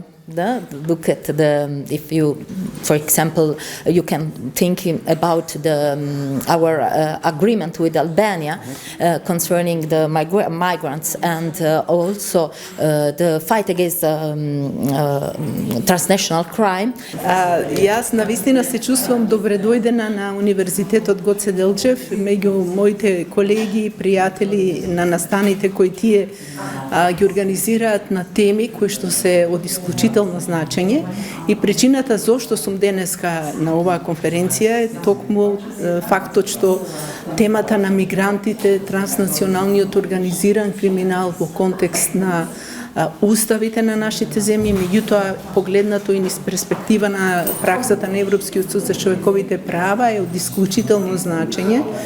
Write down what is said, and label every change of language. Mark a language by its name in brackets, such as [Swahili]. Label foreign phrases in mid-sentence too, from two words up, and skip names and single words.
[English] Look at if you, for example, you can think about our agreement with Albania concerning the migrants and also the fight against transnational crime. [Macedonian] Јас навистина се чувствувам добредојдена на Универзитетот Гоце Делчев, меѓу моите колеги и пријатели на настаните кои тие ги организираат на теми кои што се од исклучително значење, и причината зошто сум денеска на оваа конференција е токму фактот што темата на мигрантите, транснационалниот организиран криминал во контекст на уставите на нашите земји, меѓутоа погледнато и низ перспектива на праксата на Европскиот суд за човековите права е од исклучително значење.